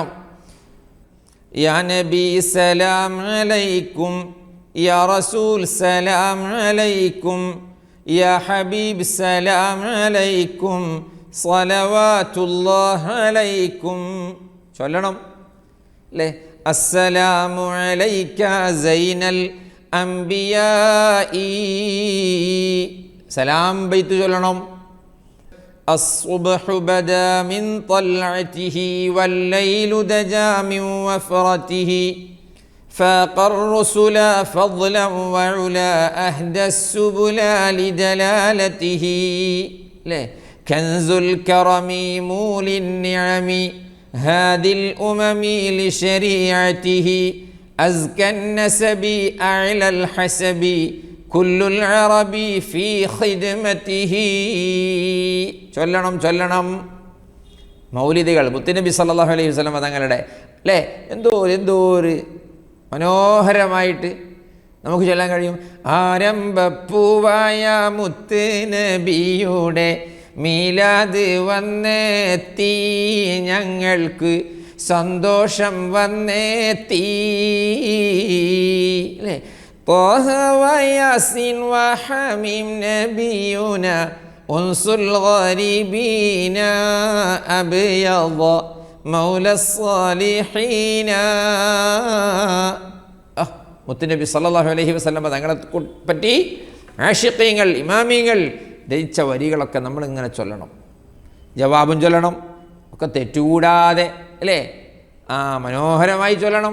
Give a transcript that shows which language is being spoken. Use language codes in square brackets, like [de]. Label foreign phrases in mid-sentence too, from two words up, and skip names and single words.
[ar] يا نبي سلام عليكم يا رسول سلام عليكم يا حبيب سلام عليكم صلوات الله عليكم [ml] ചൊല്ലണം അല്ലേ? [ar] السلام عليك زين الأنبياء [ml] സലാം ബൈത്ത് ചൊല്ലണം. [ar] الصبح بدا من طلعته والليل دجا من وفرته فاق الرسل فضلا وعلا أهدى السبل لدلالته كنز الكرم مولي النعم هادي الأمم لشريعته أزكى النسب أعلى الحسب كل العرب في خدمته ചൊല്ലണം. [ml] മൗലിദുകൾ മുത്തുനബി [ar] صلى الله عليه وسلم [ml] തങ്ങളുടെ അല്ലേ എന്തോ ഒരു മനോഹരമായിട്ട് നമുക്ക് ചൊല്ലാൻ കഴിയും. ആരംഭപ്പൂവായ മുത്തുനബിയുടെ മീലാദ് വന്നെത്തി, ഞങ്ങൾക്ക് സന്തോഷം വന്നെത്തി അല്ലേ? [ar] طه وياسين وحميم نبينا أنس الغريبين أبيض مولى الصالحين [ml] മുത്തുനബി [ar] صلى الله عليه وسلم [ml] തങ്ങളെ പറ്റി ആശിഖീങ്ങൾ ഇമാമിങ്ങൾ രചിച്ച വരികളൊക്കെ നമ്മളിങ്ങനെ ചൊല്ലണം. ജവാബും ചൊല്ലണം, ഒക്കെ തെറ്റുകൂടാതെ അല്ലേ? മനോഹരമായി ചൊല്ലണം.